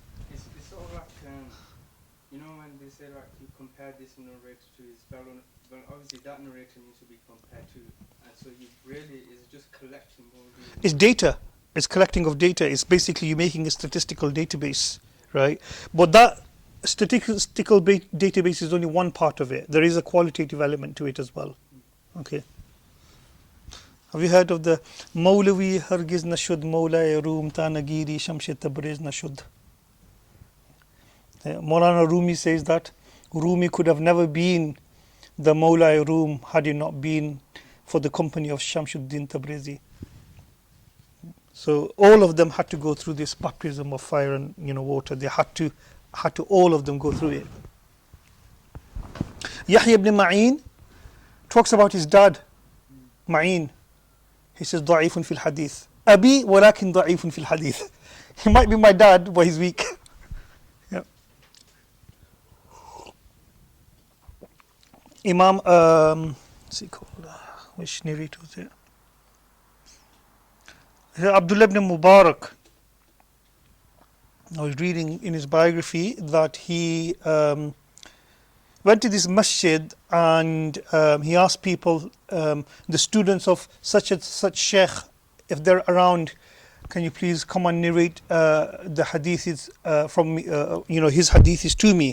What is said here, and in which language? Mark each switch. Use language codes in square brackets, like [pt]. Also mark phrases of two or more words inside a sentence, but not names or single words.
[en] it's sort of like, when they say like you compare this narrator to his fellow, well obviously that narrator needs to be compared to, and so you really is just collecting all these. It's data. It's collecting of data. It's basically you making a statistical database, right? But that statistical database is only one part of it. There is a qualitative element to it as well. Okay. Have you heard of the [fa] مولوی هرگز نشد مولای روم تا غلام شمس تبریز نشد? [en] Maulana Rumi says that Rumi could have never been the Mawla Room had it not been for the company of Shamsuddin Tabrizi. So all of them had to go through this baptism of fire and water. They had to all of them go through it. Yahya ibn Ma'in talks about his dad, Ma'in. He says, [ar] ضعيف في الحديث. أبي ولكن ضعيف في الحديث. [en] He might be my dad, but he's weak. Yeah. Imam, what's he called? Which narrator was it? Abdullah ibn Mubarak. I was reading in his biography that he went to this masjid and he asked people, the students of such and such sheikh if they're around, can you please come and narrate the hadiths from me, his hadiths to me?